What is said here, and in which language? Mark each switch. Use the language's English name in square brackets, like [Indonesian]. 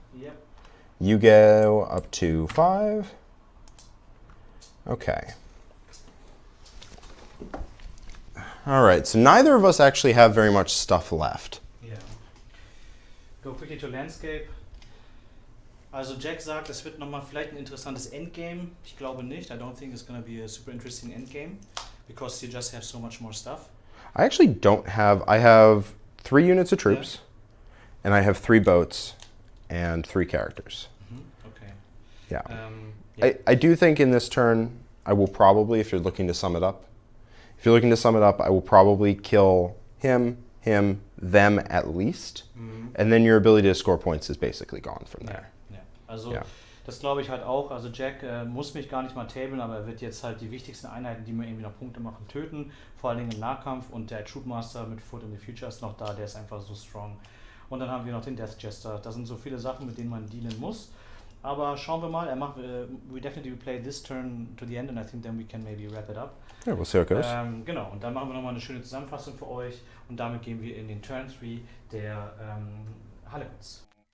[English] Yep. You go up to 5. Okay. All right, so neither of us actually have very much stuff left. Yeah. Go quickly to Landscape. [German] Also Jack sagt, es wird nochmal vielleicht ein interessantes Endgame. Ich glaube nicht. [English] I don't think it's going to be a super interesting endgame because you just have so much more stuff. I actually don't have, I have 3 units of troops, and I have 3 boats and 3 characters. Okay. Yeah. Yeah. I do think in this turn, I will probably, if you're looking to sum it up, I will probably kill him, them at least, and then your ability to score points is basically gone from there. [German] Ja. Also das glaube ich halt auch. Also Jack muss mich gar nicht mal tablen, aber er wird jetzt halt die wichtigsten Einheiten, die mir irgendwie noch Punkte machen, töten. Vor allen Dingen im Nahkampf, und der Troopmaster mit Foot in the Future ist noch da, der ist einfach so strong. Und dann haben wir noch den Death Jester. Das sind so viele Sachen, mit denen man dealen muss. Aber schauen wir mal, [English] we definitely play this turn to the end, and I think then we can maybe wrap it up. Yeah, we'll see how it goes. [German] Genau, und dann machen wir nochmal eine schöne Zusammenfassung für euch, und damit gehen wir in den Turn 3 der Harlequins.